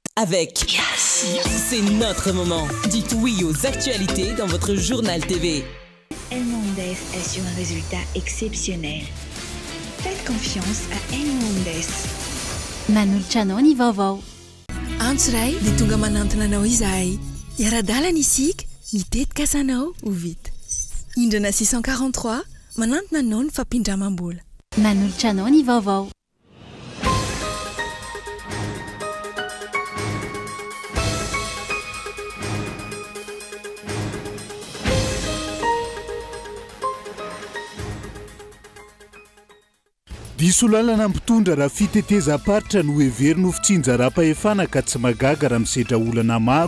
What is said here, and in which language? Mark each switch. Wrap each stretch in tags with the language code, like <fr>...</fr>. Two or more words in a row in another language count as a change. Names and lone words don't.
<fr>avec Yes. C'est notre moment. Dites oui aux actualités dans votre journal TV. Hernandez assure un résultat exceptionnel. Faites confiance à Hernandez.</fr> <mg>Manoltranao ny vaovao. Antsoray dia tonga manantona anao izahay. Iara-dalana isika, mitetika asanao ho vita. Indrana 643 manantona anao ny fampindramam-bola. Manoltranao ny vaovao. Diso lalana mpitondra raha fiteteza-paritra no heverina ho fitsinja ra-pahefana ka tsy magaga raha misedra olana maro.</mg>